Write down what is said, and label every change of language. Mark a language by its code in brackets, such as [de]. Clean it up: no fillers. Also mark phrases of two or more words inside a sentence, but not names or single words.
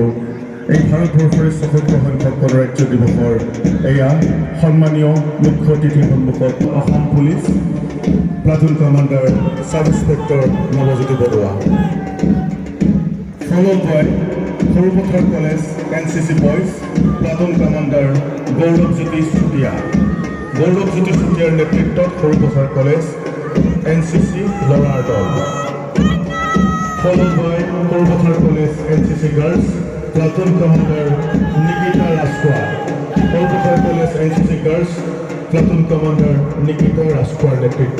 [as] এই ভাৰতবৰ্ষৰে ৭৭ সংখ্যক গণৰাজ্য দিৱসৰ এয়া সন্মানীয় মুখ্য অতিথিৰ সন্মুখত অসম পুলিচ [en] platoon commander sub inspector [as] নৱজ্যোতি বৰুৱা, [en] followed by [as] সৰুপথাৰ কলেজ NCC [en] boys platoon commander [as] গৌৰৱজ্যোতি চুতীয়া। গৌৰৱজ্যোতি চুতীয়াৰ নেতৃত্বত সৰুপথাৰ কলেজ NCC ল'ৰাৰ দল, [en] followed by Korbathar College NCC Girls, Platoon Commander Nikita Raskwa. [as] Korbathar College NCC Girls, [en] Platoon Commander [as] Nikita Raskwa নেতৃত্ব।